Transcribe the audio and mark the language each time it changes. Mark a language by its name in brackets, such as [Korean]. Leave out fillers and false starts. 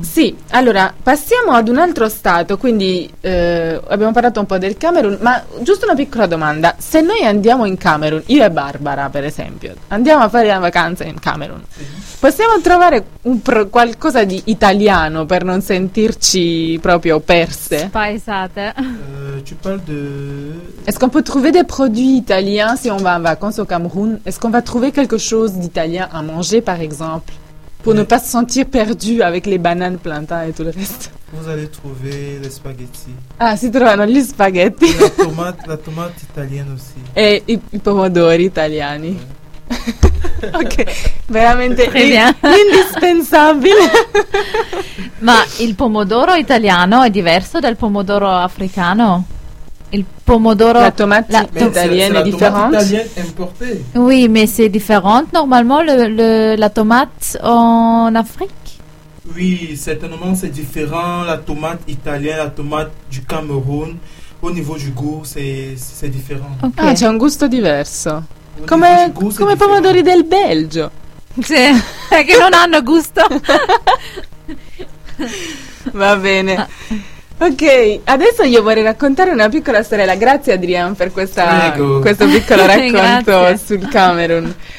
[Italian] Sì, allora passiamo ad un altro stato, quindi abbiamo parlato un po' del Camerun, ma giusto una piccola domanda. Se noi andiamo in Camerun, io e Barbara per esempio, andiamo a fare la vacanza in Camerun, possiamo trovare qualcosa di italiano per non sentirci proprio perse? Spaesate. [French] Tu parles de... Est-ce qu'on peut trouver des produits italiens si on va en vacances au Cameroun? Est-ce qu'on va trouver quelque chose d'italien à manger, par exemple, pour ne pas se sentir perdu avec les bananes plantains et tout le reste? Vous allez trouver les spaghettis. [Italian] Ah, si trovano gli spaghetti. [French] La tomate italienne aussi. [Italian] Et i pomodori italiani. Ouais. Ok, veramente indispensabile. Ma il pomodoro italiano è diverso dal pomodoro africano? Il pomodoro italiano è differente? [French] La tomate italienne importée. Oui, mais c'est différent normalement la tomate en Afrique? Oui, certainement c'est différent la tomate italienne, la tomate du Cameroun. Au niveau du goût, c'est différent. [Italian] Okay. Ah, c'è un gusto diverso. Come i pomodori del Belgio. Sì, è che non hanno gusto. Va bene. Ok, adesso io vorrei raccontare una piccola storia. Grazie Adrian per questo piccolo racconto sul Camerun.